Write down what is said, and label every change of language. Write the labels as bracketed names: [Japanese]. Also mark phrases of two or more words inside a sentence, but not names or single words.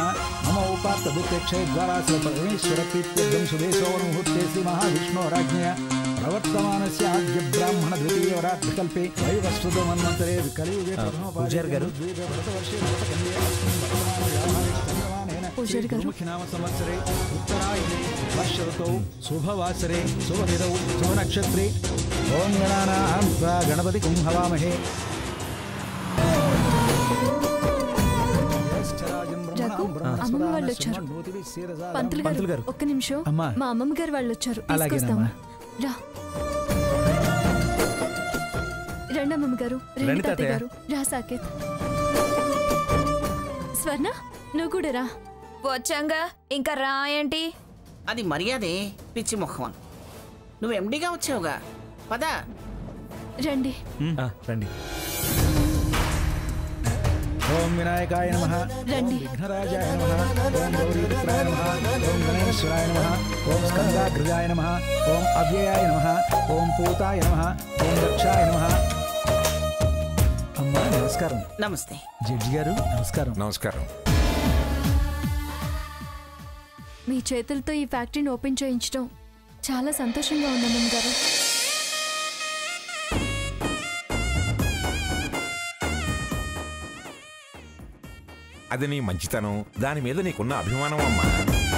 [Sanskrit] मम उपात्तभूतेक्षे द्वारासुरपरमेश्वरप्रीत्यर्थं सुदेशोमुहूर्ते श्री महाविष्णोराज्ञया प्रवर्तमानस्य आद्य ब्राह्मण द्वितीयोरात्रिकल्पे वैवस्वतमन्वन्तरे कलियुगे प्रथमोपाधिमुखिनाम संवत्सरे उत्तरायणे वर्ष ऋतौ शुभवासरे शुभतिथौ शुभनक्षत्रे ओम गणानां त्वा गणपतिं हवामहे। [Telugu] అమ్మమ్మ వాళ్ళు వచ్చారు. పంతులు గారు, ఒక్క నిమిషం. మా అమ్మమ్మ గారు వాళ్ళు వచ్చారు. తీసుకొస్తాము. రా. రండి అమ్మమ్మ గారు, రండి తాతయ్య గారు. రా సాకేత్. స్వర్ణ, నువ్వు కూడా రా. వచ్చాంగా, ఇంకా రా ఏంటి? అది మర్యాదే, పిచ్చి మొహం. నువ్వు ఎండిగా వచ్చావుగా, పదా. రండి. రండి. [Sanskrit] ओम विनायकाय नमः। [Telugu] రండి. [Sanskrit] विघ्नराजाय नमः। ओम गौरीपुत्राय नमः। ओम गणेश्वराय नमः। ओम स्कंदाग्रजाय नमः। ओम अव्ययाय नमः। ओम पूताय नमः। ओम दक्षाय नमः। [Telugu] అమ్మా నమస్కార। నమస్కారం. నమస్తే జడ్జి గారు నమస్కారం. నమస్కారం. మీ చేతులతో ఈ ఫ్యాక్టరీని ఓపెన్ చేయించడం చాలా సంతోషంగా ఉంది అమ్మమ్మ గారు. అది నీ మంచితనం, దాని మీద నీకున్న అభిమానం అమ్మా.